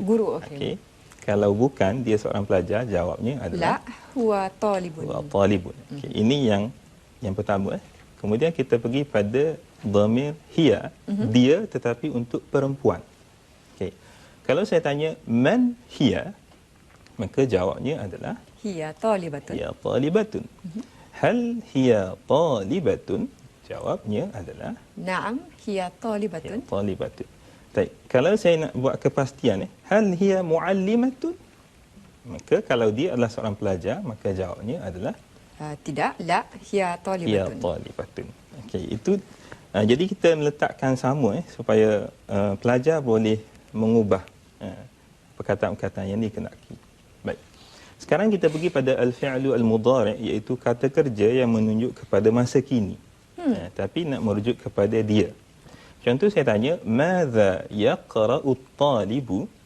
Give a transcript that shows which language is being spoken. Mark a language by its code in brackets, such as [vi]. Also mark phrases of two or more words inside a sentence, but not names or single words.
[ms] Guru, okey. Okey. Kalau bukan dia seorang pelajar, jawabnya adalah [ar] La, huwa talibun. huwa talibun. [ms] Okey, ini yang pertama. Kemudian kita pergi pada [ar] dhamir hiya, [ms] dia tetapi untuk perempuan. Okey. Kalau saya tanya [ar] man hiya, [ms] maka jawabnya adalah [ar] Hiya talibatun. hiya talibatun. Hal hiya talibatun? [ms] Jawabnya adalah [ar] Naam, hiya hiya talibatun. talibatun. [ms] Baik, kalau saya nak buat kepastian, [ar] hal hiya muallimatun? [ms] Maka kalau dia adalah seorang pelajar, maka jawabnya adalah Tidak, [ar] la, hiya hiya talibatun. talibatun. [ms] Okey, itu jadi kita meletakkan sama supaya pelajar boleh mengubah perkataan-perkataan yang dikenaki. Baik. Sekarang kita pergi pada [ar] al-fi'lu al-mudhari', [ms] iaitu kata kerja yang menunjuk kepada masa kini. Tapi nak merujuk kepada dia. Contoh saya tanya, [ar] madza yaqra'u at-talibu?